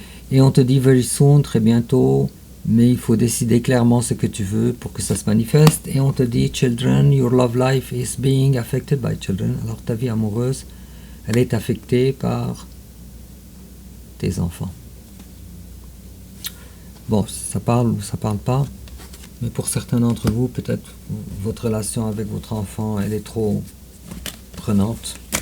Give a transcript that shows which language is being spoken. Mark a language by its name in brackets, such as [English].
[French] Et on te dit [English] very soon, [French] très bientôt, mais il faut décider clairement ce que tu veux pour que ça se manifeste. Et on te dit [English] children, your love life is being affected by children. [French] Alors ta vie amoureuse, elle est affectée par tes enfants. Bon, ça parle ou ça parle pas, mais pour certains d'entre vous, peut-être votre relation avec votre enfant, elle est trop prenante.